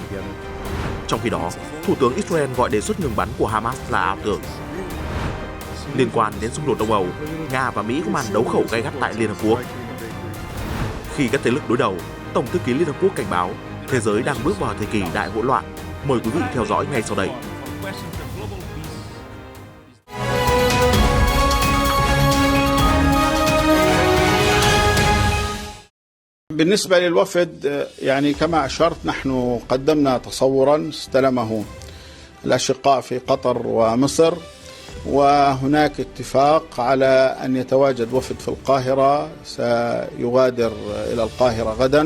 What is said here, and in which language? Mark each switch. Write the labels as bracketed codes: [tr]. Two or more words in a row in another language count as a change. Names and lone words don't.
[vi] Trong khi đó, Thủ tướng Israel gọi đề xuất ngừng bắn của Hamas là ảo tưởng. Liên quan đến xung đột Đông Âu, Nga và Mỹ có màn đấu khẩu gay gắt tại Liên Hợp Quốc. Khi các thế lực đối đầu, Tổng thư ký Liên Hợp Quốc cảnh báo thế giới đang bước vào thời kỳ đại hỗn loạn. Mời quý vị theo dõi ngay sau đây. [ar] بالنسبة للوفد يعني كما أشرت نحن قدمنا تصورا استلمه الأشقاء في قطر ومصر وهناك اتفاق على أن يتواجد وفد في القاهرة سيغادر إلى القاهرة غدا.